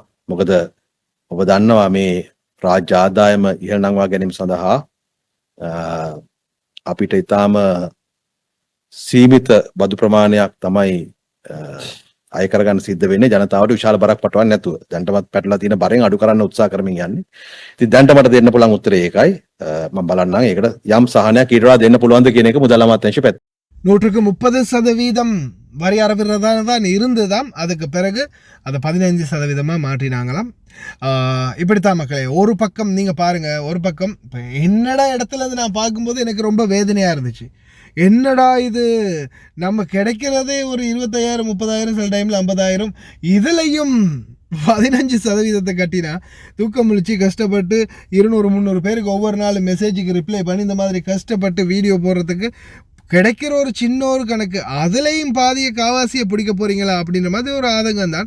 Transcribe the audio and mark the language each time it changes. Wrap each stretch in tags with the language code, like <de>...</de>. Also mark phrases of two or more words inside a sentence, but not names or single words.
<si>මොකද ඔබ දන්නවා මේ රාජ්‍ය ආදායම ඉහළ නංවා ගැනීම සඳහා අපිට ඊටාම සීමිත බදු ප්‍රමාණයක් තමයි අය කරගන්න සිද්ධ වෙන්නේ ජනතාවට විශාල බරක් පටවන්නේ නැතුව. දැන්ටමත් පැටලලා තියෙන බරෙන් අඩු කරන්න උත්සාහ කරමින් යන්නේ. ඉතින් දැන්ට මට දෙන්න පුළුවන් උත්තරේ ඒකයි. මම බලන්නම් ඒකට යම් සහනයක් ඊට වඩා දෙන්න පුළුවන්ද කියන එක මුදල් අමාත්‍යාංශය පැත්ත.</si> <ta>130% வரி அறவிடுறதான தான் இருந்ததாம். அதுக்கு பிறகு அதை 15% மாற்றினாங்களாம். இப்படித்தான் மக்களே. ஒரு பக்கம் நீங்கள் பாருங்கள், ஒரு பக்கம் இப்போ என்னடா இடத்துல இருந்து நான் பார்க்கும்போது எனக்கு ரொம்ப வேதனையாக இருந்துச்சு. என்னடா இது, நம்ம கிடைக்கிறதே ஒரு 25,000 30,000 சில டைமில் 50,000, இதுலையும் 15% கட்டினா தூக்கம் முழிச்சு கஷ்டப்பட்டு 200-300 பேருக்கு ஒவ்வொரு நாள்</ta> <en>message reply</en> <ta>பண்ணி இந்த மாதிரி கஷ்டப்பட்டு வீடியோ போடுறதுக்கு கிடைக்கிற ஒரு சின்ன ஒரு கணக்கு, அதுலேயும் பாதிய காவாசியை பிடிக்க போகிறீங்களா அப்படின்ற மாதிரி ஒரு ஆதங்கம் தான்.</ta>